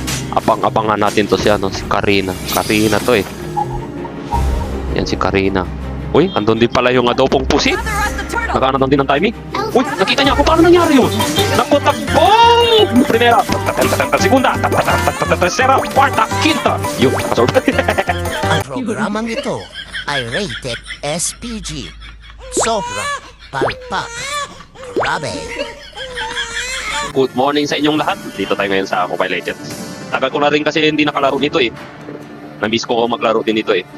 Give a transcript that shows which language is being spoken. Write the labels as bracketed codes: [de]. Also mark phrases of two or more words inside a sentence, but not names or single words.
[tl] Abang-abangan natin to si, si Karina. Karina to eh. Yan si Karina. Uy, andun din pala yung adobong pusit. Nakaano din ng timing. Uy, nakita niya ako. Paano nangyari yun? Naku, takbo! [es] Primera, segunda, tercera, cuarta, quinta. [tl] Yun, nakasorb. Ang programang ito ay rated SPG. Sobrang palpak. Grabe. [en] Good morning [tl] sa inyong lahat. Dito tayo ngayon sa Mobile Legends. Tagal ko na rin kasi hindi nakalaro nito eh. Namiss ko maglaro din nito eh.